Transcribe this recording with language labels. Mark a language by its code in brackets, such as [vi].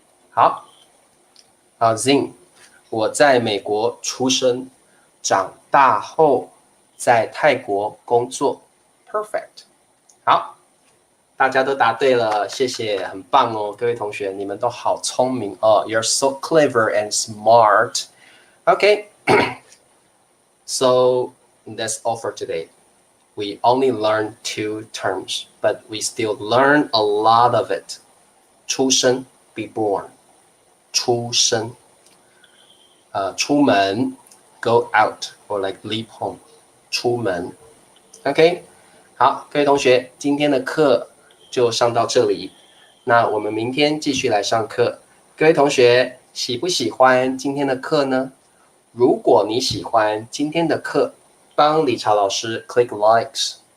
[zh] 好，Zing，我在美国出生，长大后在泰国工作。 [en] Perfect。 好。 [zh] 大家都答对了，谢谢，很棒哦，各位同学，你们都好聪明哦。 [en] You're so clever and smart. Okay, so that's all for today. We only learned 2 terms, but we still learn a lot of it. 出生 be born. 出生出门 go out or like leave home. [zh] 出门 OK, 好，各位同学，今天的课就上到这里，那我们明天继续来上课。各位同学喜不喜欢今天的课呢？如果你喜欢今天的课，帮理查老师 [en] click likes.